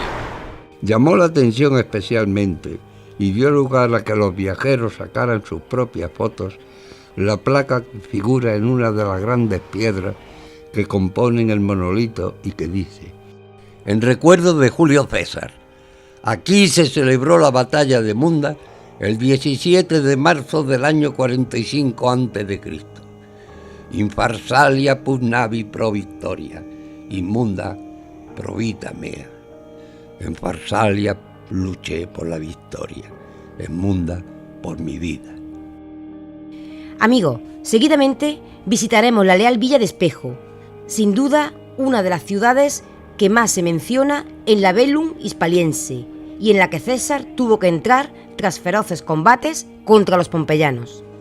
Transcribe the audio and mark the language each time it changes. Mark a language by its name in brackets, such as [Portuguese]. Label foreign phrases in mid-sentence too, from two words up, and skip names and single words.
[Spanish] Llamó la atención especialmente y dio lugar a que los viajeros sacaran sus propias fotos la placa que figura en una de las grandes piedras que componen el monolito y que dice: en recuerdo de Julio César, aquí se celebró la batalla de Munda el 17 de marzo del año 45 a.C. [Latin] In Farsalia pugnavi pro victoria, in Munda pro vita mea. [Spanish] En Farsalia luché por la victoria, en Munda por mi vida. Amigos, seguidamente visitaremos la Leal Villa de Espejo, sin duda una de las ciudades que más se menciona en la Bellum hispaliense y en la que César tuvo que entrar tras feroces combates contra los pompeyanos.